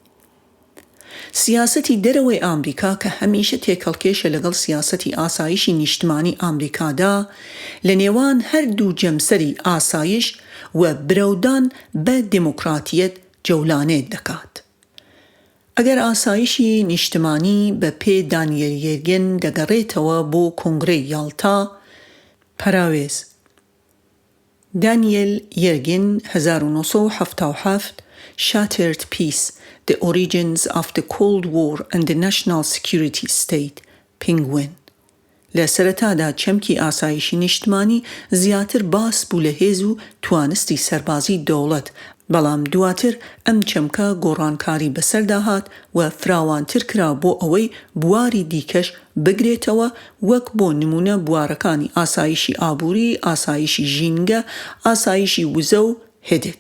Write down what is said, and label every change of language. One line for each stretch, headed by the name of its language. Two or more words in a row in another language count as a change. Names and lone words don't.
Central Kurdish: سیاسەتی دەرەوەی ئامریکا کە هەمیشە تێکەڵکێشە لەگەڵ سیاسەتی ئاسایشی نیشتمانی ئامریکادا لە نێوان هەردوو جەمسەری ئاسایش و برەودان بە دموکراتیەت جەولانێت دەکات. ئەگەر ئاسایشی نیشتمانی بە پێ دانیێل یێرگن دەگەڕێتەوە بۆ کۆنگرەی یاڵتا، پەراوێز دانیێل یێرگن 1977
English: Shattered Peace: The Origins of the Cold War and the National Security State,
Central Kurdish: Penguin. لە سەرەتادا چەمکی ئاسایشی نیشتمانی زیاتر باس بوو لە هێز و توانستی سەربازی دەوڵەت، بەڵام دواتر ئەم چەمکە گۆڕانکاری بەسەرداهات و فراوانتر کرا بۆ ئەوەی بواری دیکەش بگرێتەوە، وەک بۆ نمونە بوارەکانی ئاسایشی ئابووری، ئاسایشی ژینگە، ئاسایشی وزە و هێدێت.